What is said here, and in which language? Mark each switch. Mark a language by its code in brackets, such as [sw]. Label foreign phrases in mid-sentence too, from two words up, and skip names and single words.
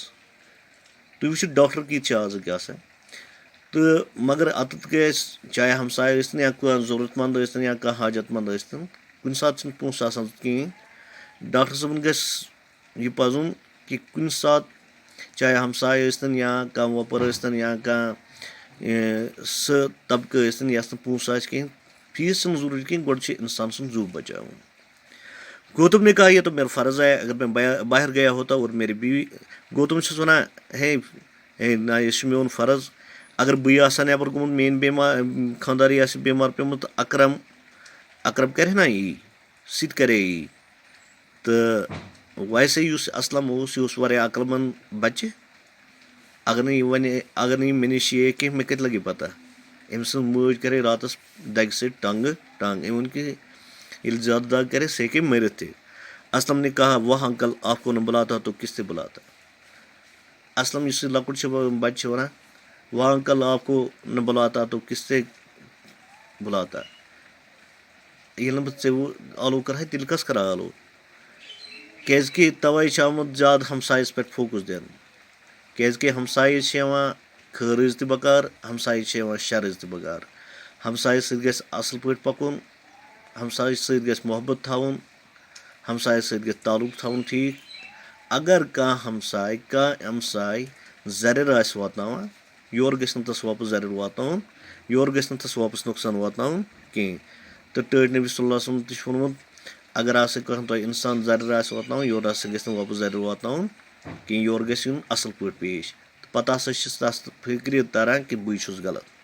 [ks] تُہۍ وٕچھِو ڈاکٹر کِتھ چھِ آزٕکۍ آسان. تہٕ مگر اَتٮ۪تھ گژھِ چاہے ہمساے ٲسۍتن یا کانٛہہ ضروٗرت منٛد ٲسۍتن یا کانٛہہ حاجت منٛد ٲسۍتن کُنہِ ساتہٕ چھِنہٕ پونٛسہٕ آسان کِہیٖنۍ. ڈاکٹر صٲبن گژھِ یہِ پَزُن کہِ کُنہِ ساتہٕ چاہے ہمساے ٲسۍتن یا کانٛہہ وۄپر ٲسۍتن یا کانٛہہ سُہ طبقہٕ ٲسۍتن یَس نہٕ پونٛسہٕ آسہِ کِہیٖنۍ فیٖس چھُنہٕ ضروٗری کِہیٖنۍ گۄڈٕ چھُ اِنسان سُنٛد زُو بچاوُن. [ur] گوتم نے کہا یہ تو میرا فرض ہے اگر میں باہر گیا ہوتا اور میری بیوی. [ks] گوتم چھُس وَنان ہے نہ یہِ چھُ میون فرض اگر بٕے آسہٕ ہا نٮ۪بر گوٚمُت میٲنۍ خانٛداری آسہِ بٮ۪مار پیوٚمُت اکرم کرِ نا یی سُہ تہِ کرے یی. تو ویسے یُس اسلم اوس یہِ اوس واریاہ عقل مند بَچہِ اگر نہٕ یہِ وَنہِ اگر نہٕ یہِ مےٚ نِش یہِ کینٛہہ مےٚ کَتہِ لَگہِ پَتہ أمۍ سٕنٛز مٲج کَرے راتَس دَگہِ سۭتۍ ٹنٛگ أمۍ ووٚن کہِ ییٚلہِ زیادٕ دگ کَرے سُہ ہیٚکہِ مٔرِتھ تہِ اسلم نے [ur] کہا وہ انکل آپ کو نہ بُلاتا تو کس سے بُلاتا اسلم [ks] یُس یہِ لۄکُٹ چھُ بَچہِ چھِ وَنان [ur] وہ انکل آپ کو نہ بُلاتا تو کس سے بُلاتا [ks] ییٚلہِ نہٕ بہٕ ژےٚ آلو کَرٕہا تیٚلہِ کَس کَرٕ آلو کیٛازِکہِ تَوَے چھُ آمُت زیادٕ ہمسایَس پٮ۪ٹھ فوکَس دِنہٕ کیٛازِکہِ ہمسایہِ چھِ یِوان خٲرٕز تہِ بکار ہمسایہِ چھِ یِوان شَرٕز تہِ بکار ہمسایَس سۭتۍ گژھِ اَصٕل پٲٹھۍ پَکُن ہمسایہِ سۭتۍ گژھِ محبت تھاوُن ہمسایَس سۭتۍ گژھِ تعلق تھاوُن ٹھیٖک اگر کانٛہہ ہمساے زَرٮ۪ر آسہِ واتناوان یورٕ گژھِ نہٕ تَس واپَس زَرٮ۪ر واتناوُن یورٕ گژھِ نہٕ تَس واپَس نۄقصان واتناوُن کِہیٖنۍ تہٕ ٹٲٹھۍ نبی [ar] صلی اللہ علیہ وسلم [ks] تہِ چھُ ووٚنمُت اگر ہسا کانٛہہ تۄہہِ اِنسان زَرٮ۪ر آسہِ واتناوُن یورٕ ہسا گژھِ نہٕ واپَس زَرٮ۪ر واتناوُن کِہیٖنۍ یورٕ گژھِ یُن اَصٕل پٲٹھۍ پیش تہٕ پَتہٕ ہسا چھِس تَس فِکرِ تَران کہِ بٕے چھُس غلط